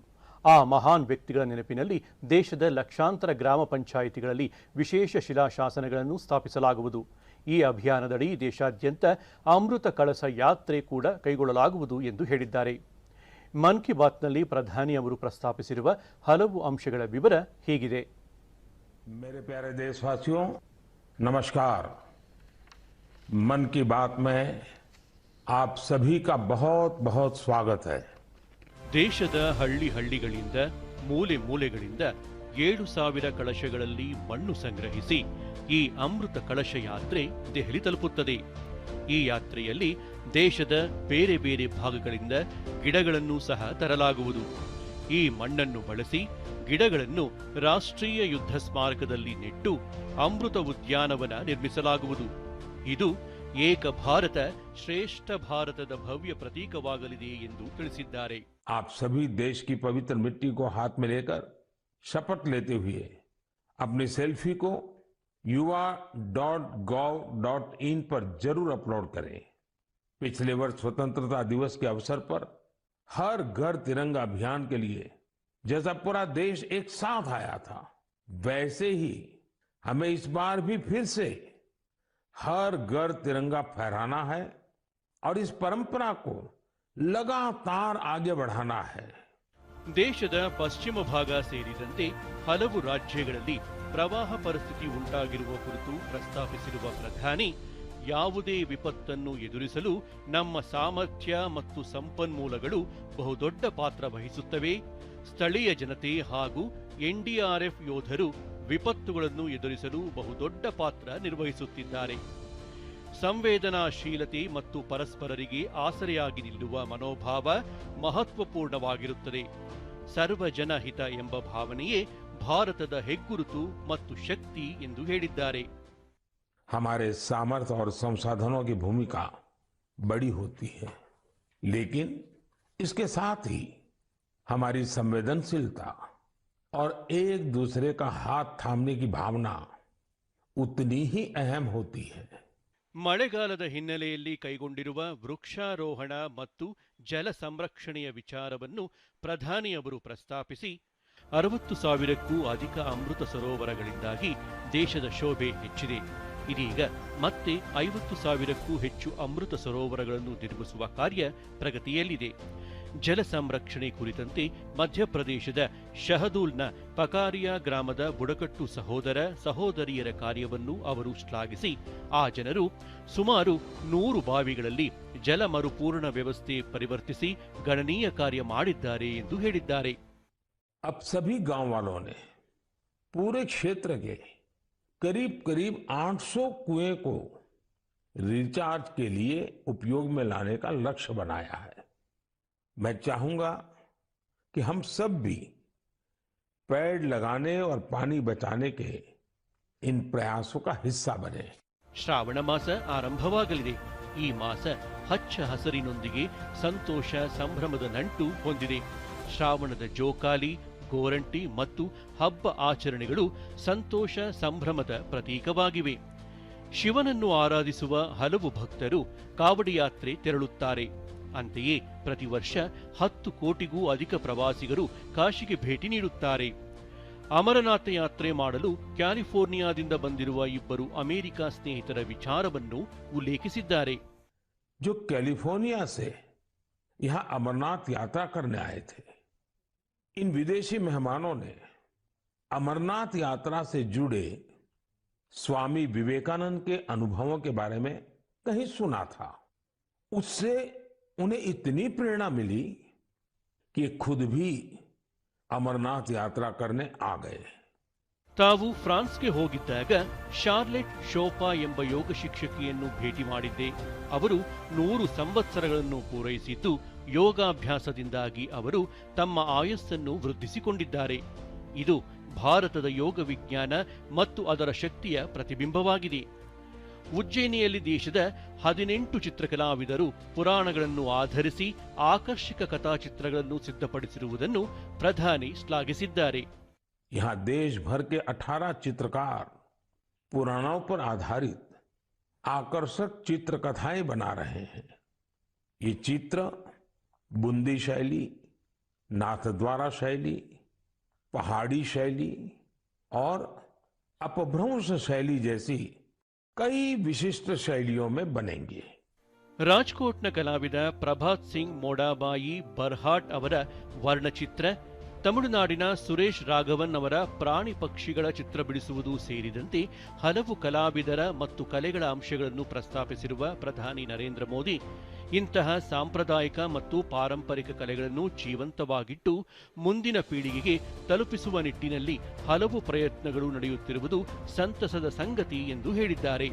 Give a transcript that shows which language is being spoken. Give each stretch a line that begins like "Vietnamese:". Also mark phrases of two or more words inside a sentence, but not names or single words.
Kannada: ಆ ಮಹಾನ್ ವ್ಯಕ್ತಿಗಳ ನೆನಪಿನಲ್ಲಿ ದೇಶದ ಲಕ್ಷಾಂತರ ಗ್ರಾಮ ಪಂಚಾಯಿತಿಗಳಲ್ಲಿ ವಿಶೇಷ ಶಿಲಾಶಾಸನಗಳನ್ನು ಸ್ಥಾಪಿಸಲಾಗುವುದು. ಈ ಅಭಿಯಾನದಡಿ ದೇಶಾದ್ಯಂತ ಅಮೃತ ಕಳಸ ಯಾತ್ರೆ ಕೂಡ ಕೈಗೊಳ್ಳಲಾಗುವುದು ಎಂದು ಹೇಳಿದ್ದಾರೆ. ಮನ್ ಕಿ ಬಾತ್ನಲ್ಲಿ ಪ್ರಧಾನಿ ಅವರು ಪ್ರಸ್ತಾಪಿಸಿರುವ ಹಲವು ಅಂಶಗಳ ವಿವರ ಹೀಗಿದೆ.
Hindi: मेरे प्यारे देशवासियों, नमस्कार। मन की बात में आप सभी का बहुत बहुत स्वागत है।
Kannada: ದೇಶದ ಹಳ್ಳಿಗಳಿಂದ ಮೂಲೆ ಮೂಲೆಗಳಿಂದ 7,000 ಕಳಶಗಳಲ್ಲಿ ಮಣ್ಣು ಸಂಗ್ರಹಿಸಿ ಈ ಅಮೃತ ಕಳಶ ಯಾತ್ರೆ ದೆಹಲಿ ತಲುಪುತ್ತದೆ. ಈ ಯಾತ್ರೆಯಲ್ಲಿ ದೇಶದ ಬೇರೆ ಬೇರೆ ಭಾಗಗಳಿಂದ ಗಿಡಗಳನ್ನು ಸಹ ತರಲಾಗುವುದು. ಈ ಮಣ್ಣನ್ನು ಬಳಸಿ ಗಿಡಗಳನ್ನು ರಾಷ್ಟ್ರೀಯ ಯುದ್ಧ ಸ್ಮಾರಕದಲ್ಲಿ ನೆಟ್ಟು ಅಮೃತ ಉದ್ಯಾನವನ ನಿರ್ಮಿಸಲಾಗುವುದು. ಇದು ಏಕ ಭಾರತ ಶ್ರೇಷ್ಠ ಭಾರತದ ಭವ್ಯ ಪ್ರತೀಕವಾಗಲಿದೆ ಎಂದು ತಿಳಿಸಿದ್ದಾರೆ.
Hindi: आप सभी देश की पवित्र मिट्टी को हाथ में लेकर शपथ लेते हुए अपनी सेल्फी को yuva.gov.in पर जरूर अपलोड करें। पिछले वर्ष स्वतंत्रता दिवस के अवसर पर हर घर तिरंगा अभियान के लिए जैसा पूरा देश एक साथ आया था, वैसे ही हमें इस बार भी फिर से हर घर तिरंगा फहराना है और इस परंपरा को लगातार आगे बढ़ाना है.
Kannada: ದೇಶದ ಪಶ್ಚಿಮ ಭಾಗ ಸೇರಿದಂತೆ ಹಲವು ರಾಜ್ಯಗಳಲ್ಲಿ ಪ್ರವಾಹ ಪರಿಸ್ಥಿತಿ ಉಂಟಾಗಿರುವ ಕುರಿತು ಪ್ರಸ್ತಾಪಿಸಿರುವ ಪ್ರಧಾನಿ, ಯಾವುದೇ ವಿಪತ್ತನ್ನು ಎದುರಿಸಲು ನಮ್ಮ ಸಾಮರ್ಥ್ಯ ಮತ್ತು ಸಂಪನ್ಮೂಲಗಳು ಬಹುದೊಡ್ಡ ಪಾತ್ರ ವಹಿಸುತ್ತವೆ. ಸ್ಥಳೀಯ ಜನತೆ ಹಾಗೂ ಎನ್ಡಿಆರ್ಎಫ್ ಯೋಧರು ವಿಪತ್ತುಗಳನ್ನು ಎದುರಿಸಲು ಬಹುದೊಡ್ಡ ಪಾತ್ರ ನಿರ್ವಹಿಸುತ್ತಿದ್ದಾರೆ. ಸಂವೇದನಾಶೀಲತೆ ಮತ್ತು ಪರಸ್ಪರರಿಗೆ ಆಸರೆಯಾಗಿ ನಿಲ್ಲುವ ಮನೋಭಾವ ಮಹತ್ವಪೂರ್ಣವಾಗಿರುತ್ತದೆ. ಸರ್ವಜನ ಹಿತ ಎಂಬ ಭಾವನೆಯೇ ಭಾರತದ ಹೆಗ್ಗುರುತು ಮತ್ತು ಶಕ್ತಿ ಎಂದು ಹೇಳಿದ್ದಾರೆ.
Hindi: हमारे सामर्थ्य और संसाधनों की भूमिका बड़ी होती है, लेकिन इसके साथ ही हमारी संवेदनशीलता और एक दूसरे का हाथ थामने की भावना उतनी ही अहम होती है.
Kannada: ಮಳೆಗಾಲದ ಹಿನ್ನೆಲೆಯಲ್ಲಿ ಕೈಗೊಂಡಿರುವ ವೃಕ್ಷಾರೋಹಣ ಮತ್ತು ಜಲ ಸಂರಕ್ಷಣೆಯ ವಿಚಾರವನ್ನು ಪ್ರಧಾನಿ ಅವರು ಪ್ರಸ್ತಾಪಿಸಿ, 60,000ಕ್ಕೂ ಅಧಿಕ ಅಮೃತ ಸರೋವರಗಳಿಂದಾಗಿ ದೇಶದ ಶೋಭೆ ಹೆಚ್ಚಿದೆ. ಇದೀಗ ಮತ್ತೆ 50,000ಕ್ಕೂ ಹೆಚ್ಚು ಅಮೃತ ಸರೋವರಗಳನ್ನು ನಿರ್ಮಿಸುವ ಕಾರ್ಯ ಪ್ರಗತಿಯಲ್ಲಿದೆ. ಜಲ ಸಂರಕ್ಷಣೆ ಕುರಿತಂತೆ ಮಧ್ಯಪ್ರದೇಶದ ಶಹದೂಲ್ನ ಪಕಾರಿಯಾ ಗ್ರಾಮದ ಬುಡಕಟ್ಟು ಸಹೋದರ ಸಹೋದರಿಯರ ಕಾರ್ಯವನ್ನು ಅವರು ಶ್ಲಾಘಿಸಿ, ಆ ಜನರು ಸುಮಾರು 100 ಬಾವಿಗಳಲ್ಲಿ ಜಲ ಮರುಪೂರ್ಣ ವ್ಯವಸ್ಥೆ ಪರಿವರ್ತಿಸಿ ಗಣನೀಯ ಕಾರ್ಯ ಮಾಡಿದ್ದಾರೆ ಎಂದು ಹೇಳಿದ್ದಾರೆ.
Hindi: अब सभी गांव वालों ने पूरे क्षेत्र के करीब 800 कुएं को रिचार्ज के लिए उपयोग में लाने का लक्ष्य बनाया है. मैं चाहूंगा कि हम सब भी पेड़ लगाने और पानी बचाने के इन प्रयासों का हिस्सा बने.
Kannada: ಶ್ರಾವಣ ಮಾಸ ಆರಂಭವಾಗಲಿದೆ. ಈ ಮಾಸ ಹಚ್ಚ ಹಸರಿನೊಂದಿಗೆ ಸಂತೋಷ ಸಂಭ್ರಮದ ನಂಟು ಹೊಂದಿದೆ. ಶ್ರಾವಣದ ಜೋಕಾಲಿ, ಗೋರಂಟಿ ಮತ್ತು ಹಬ್ಬ ಆಚರಣೆಗಳು ಸಂತೋಷ ಸಂಭ್ರಮದ ಪ್ರತೀಕವಾಗಿವೆ. ಶಿವನನ್ನು ಆರಾಧಿಸುವ ಹಲವು ಭಕ್ತರು ಕಾವಡಿ ಯಾತ್ರೆ ತೆರಳುತ್ತಾರೆ. ಅಂತೆಯೇ ಪ್ರತಿ ವರ್ಷ 10 ಕೋಟಿಗೂ ಅಧಿಕ ಪ್ರವಾಸಿಗರು ಕಾಶಿಗೆ ಭೇಟಿ ನೀಡುತ್ತಾರೆ. ಅಮರನಾಥ ಯಾತ್ರೆ ಮಾಡಲು ಕ್ಯಾಲಿಫೋರ್ನಿಯಾದಿಂದ ಬಂದಿರುವ ಇಬ್ಬರು ಅಮೆರಿಕ ಸ್ನೇಹಿತರ ವಿಚಾರವನ್ನು ಉಲ್ಲೇಖಿಸಿದ್ದಾರೆ.
Hindi: जो कैलिफोर्निया से यहां अमरनाथ यात्रा करने आए थे, इन विदेशी मेहमानों ने अमरनाथ यात्रा से जुड़े स्वामी विवेकानंद के अनुभवों के बारे में कहीं सुना था. उससे उन्हें इतनी प्रेरणा मिली कि खुद भी अमरनाथ यात्रा करने आ गए.
Kannada: ತಾವು ಫ್ರಾನ್ಸ್ಗೆ ಹೋಗಿದ್ದಾಗ ಶಾರ್ಲೆಟ್ ಶೋಪಾ ಎಂಬ ಯೋಗ ಶಿಕ್ಷಕಿಯನ್ನು ಭೇಟಿ ಮಾಡಿದ್ದೆ. ಅವರು 100 ಸಂವತ್ಸರಗಳನ್ನು ಪೂರೈಸಿದ್ದು ಯೋಗಾಭ್ಯಾಸದಿಂದಾಗಿ ಅವರು ತಮ್ಮ ಆಯಸ್ಸನ್ನು ವೃದ್ಧಿಸಿಕೊಂಡಿದ್ದಾರೆ. ಇದು ಭಾರತದ ಯೋಗ ವಿಜ್ಞಾನ ಮತ್ತು ಅದರ ಶಕ್ತಿಯ ಪ್ರತಿಬಿಂಬವಾಗಿದೆ. ಉಜ್ಜಯಿನಿಯಲ್ಲಿ ದೇಶದ 18 ಚಿತ್ರಕಲಾವಿದರು ಪುರಾಣಗಳನ್ನು ಆಧರಿಸಿ ಆಕರ್ಷಕ ಕಥಾಚಿತ್ರಗಳನ್ನು ಸಿದ್ಧಪಡಿಸಿರುವುದನ್ನು ಪ್ರಧಾನಿ ಶ್ಲಾಘಿಸಿದ್ದಾರೆ.
Hindi: यहाँ देश भर के 18 चित्रकार पुराणों पर आधारित आकर्षक चित्र कथाएं बना रहे हैं. ये चित्र बूंदी शैली, नाथद्वारा शैली, पहाड़ी शैली और अपभ्रंश शैली जैसी कई विशिष्ट शैलियों में बनेंगे.
Kannada: ರಾಜ್ಕೋಟ್ನ ಕಲಾವಿದ ಪ್ರಭಾತ್ ಸಿಂಗ್ ಮೋಡಾಬಾಯಿ ಬರ್ಹಾಟ್ ಅವರ ವರ್ಣಚಿತ್ರ, ತಮಿಳುನಾಡಿನ ಸುರೇಶ್ ರಾಘವನ್ ಅವರ ಪ್ರಾಣಿ ಪಕ್ಷಿಗಳ ಚಿತ್ರ ಬಿಡಿಸುವುದು ಸೇರಿದಂತೆ ಹಲವು ಕಲಾವಿದರ ಮತ್ತು ಕಲೆಗಳ ಅಂಶಗಳನ್ನು ಪ್ರಸ್ತಾಪಿಸಿರುವ ಪ್ರಧಾನಿ ನರೇಂದ್ರ ಮೋದಿ ಇಂತಹ ಸಾಂಪ್ರದಾಯಿಕ ಮತ್ತು ಪಾರಂಪರಿಕ ಕಲೆಗಳನ್ನು ಜೀವಂತವಾಗಿಟ್ಟು ಮುಂದಿನ ಪೀಳಿಗೆಗೆ ತಲುಪಿಸುವ ನಿಟ್ಟಿನಲ್ಲಿ ಹಲವು ಪ್ರಯತ್ನಗಳು ನಡೆಯುತ್ತಿರುವುದು ಸಂತಸದ ಸಂಗತಿ ಎಂದು ಹೇಳಿದ್ದಾರೆ.